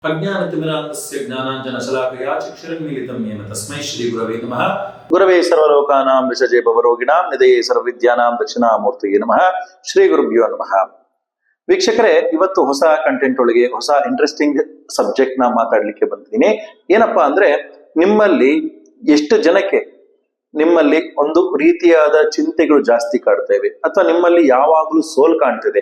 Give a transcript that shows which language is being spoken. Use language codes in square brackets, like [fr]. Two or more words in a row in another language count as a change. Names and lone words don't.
[sa] अज्ञानतिमिरान्धस्य ज्ञानाञ्जनशलाकया चक्षुरुन्मीलितं येन तस्मै श्रीगुरवे नमः। गुरवे सर्वलोकानां विषजे भवरोगिणां निधये सर्वविद्यानां दक्षिणामूर्तिये नमः। ಶ್ರೀ ಗುರುಭ್ಯೋ ನಮಃ। [kn] ವೀಕ್ಷಕರೇ, ಇವತ್ತು ಹೊಸ ಕಂಟೆಂಟ್ ಒಳಗೆ ಹೊಸ [en] interesting subject [kn] ನ ಮಾತಾಡ್ಲಿಕ್ಕೆ ಬಂದಿದ್ದೀನಿ. ಏನಪ್ಪಾ ಅಂದ್ರೆ, ನಿಮ್ಮಲ್ಲಿ ಎಷ್ಟು ಜನಕ್ಕೆ ನಿಮ್ಮಲ್ಲಿ ಒಂದು ರೀತಿಯಾದ ಚಿಂತೆಗಳು ಜಾಸ್ತಿ ಕಾಡ್ತಾ ಇವೆ, ಅಥವಾ ನಿಮ್ಮಲ್ಲಿ ಯಾವಾಗ್ಲೂ ಸೋಲ್ ಕಾಣ್ತಿದೆ.